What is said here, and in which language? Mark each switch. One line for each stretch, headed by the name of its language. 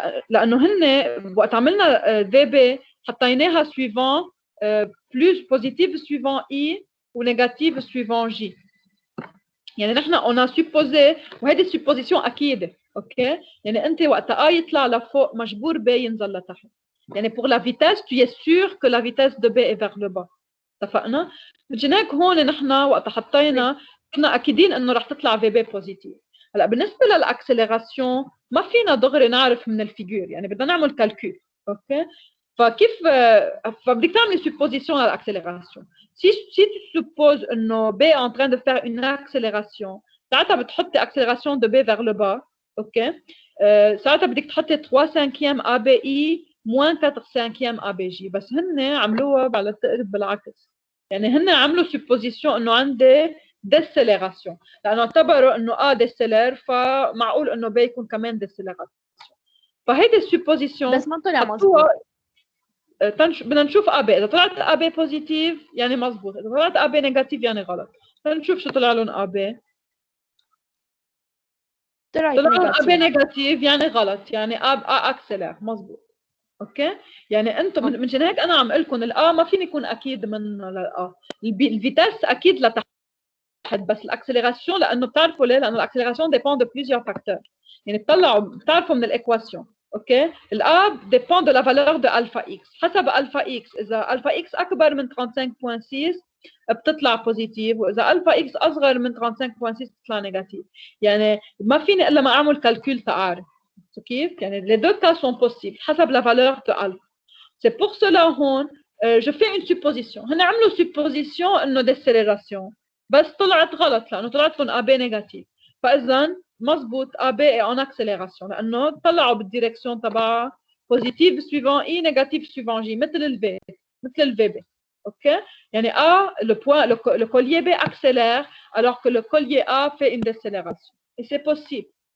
Arabic: لأنه هن وقت عملنا VB حطيناها
French: suivant plus positive suivant I ou négative suivant J.
Arabic: يعني نحن
French: on a supposé
Arabic: وهيدي السبوزيسيون أكيدة. أوكي؟ يعني أنت وقت A يطلع لفوق مجبور B ينزل لتحت. يعني
French: pour la vitesse tu es sûr que la vitesse de B est vers le bas.
Arabic: اتفقنا؟ مشان هيك هون نحن وقت حطينا كنا أكيدين إنه رح تطلع VB بوزيتيف. هلا بالنسبة للأكسلراسيون ما فينا دغري نعرف من الفيجور يعني بدنا نعمل كالكول. أوكي؟ فكيف فبدك تعملي
French: supposition à l'accélération. Si tu supposes انه B est en train de faire une accélération
Arabic: ساعتها بتحطي
French: accélération de B vers le bas.
Arabic: اوكي ساعتها بدك تحطي 3/5 ABI moins 4/5 ABJ بس هن عملوها على التقريب بالعكس. يعني هن عملوا supposition انه عندي décélération لانه اعتبروا انه A décélère فمعقول انه B يكون كمان décélération. فهيدي supposition بس ما طلع مظبوط. بدنا نشوف AB اذا طلعت AB بوزيتيف يعني مزبوط اذا طلعت AB نيجاتيف يعني غلط. نشوف شو طلع لهم AB. طلع لهم AB نيجاتيف يعني غلط يعني A اكسلر مزبوط. اوكي يعني انتم منشان هيك انا عم اقول لكم الA ما فيني يكون اكيد منه للA. الفيتاس اكيد لتحت بس الاكسلراسيون لانه بتعرفوا ليه؟ لانه الاكسلراسيون ديبون دو بليزيور فاكتور. يعني بتعرفوا من الايكواسيون. اوكي الA
French: dépend de la valeur de alpha x
Arabic: حسب alpha x اذا alpha x اكبر من 35.6 بتطلع بوزيتيف واذا alpha x اصغر من 35.6 بتطلع نيجاتيف. يعني ما فيني الا ما اعمل كالكول تعرف كيف يعني
French: les deux cas sont possibles
Arabic: حسب
French: la valeur de alpha. C'est pour cela
Arabic: هون
French: je fais une supposition.
Arabic: هن عملوا supposition انه décélération بس طلعت غلط لانه طلعت لهم AB نيجاتيف. فاذا مزبوط AB
French: est en accélération
Arabic: لانه طلعوا بالديريكسيون تبعها
French: positive suivant I négatif suivant J
Arabic: مثل الV مثل الVB.
French: OK يعني A le collier B accélère alors que le collier A fait une décélération et c'est possible.